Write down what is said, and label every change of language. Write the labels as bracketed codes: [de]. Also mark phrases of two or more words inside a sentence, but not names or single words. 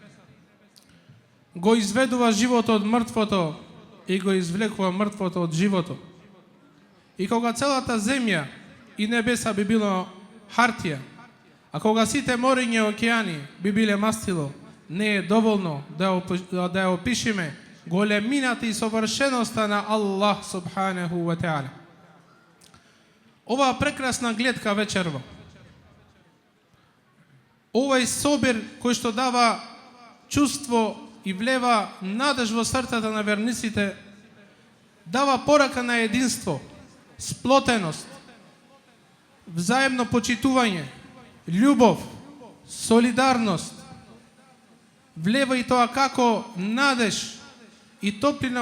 [mk] Го изведува живото од мртвото и го извлекува мртвото од живото. И кога целата земја и небеса би било хартија, а кога сите мориња и океани би биле мастило, не е доволно да ја опишеме големината и совршеноста на Аллах [ar] سبحانه وتعالى. [mk] Оваа прекрасна гледка вечерва, овај собир кој што дава чувство и влева надеж во срцата на верниците, дава порака на единство, сплотеност, взаемно почитување, љубов, солидарност, влева и тоа како надеж и топлина